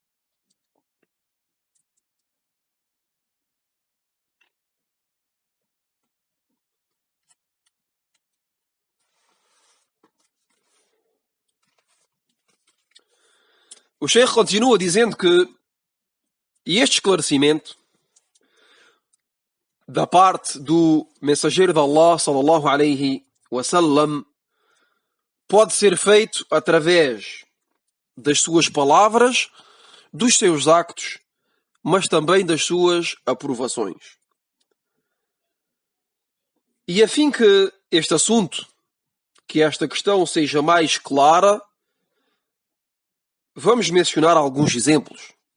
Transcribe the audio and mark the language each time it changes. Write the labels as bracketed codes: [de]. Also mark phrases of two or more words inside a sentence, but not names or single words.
[pt] O Sheikh continua dizendo que este esclarecimento da parte do mensageiro de Allah, [ar] صلى الله عليه وسلم, [pt] pode ser feito através das suas palavras, dos seus actos, mas também das suas aprovações. E a fim que este assunto, que esta questão seja mais clara, vamos mencionar alguns exemplos.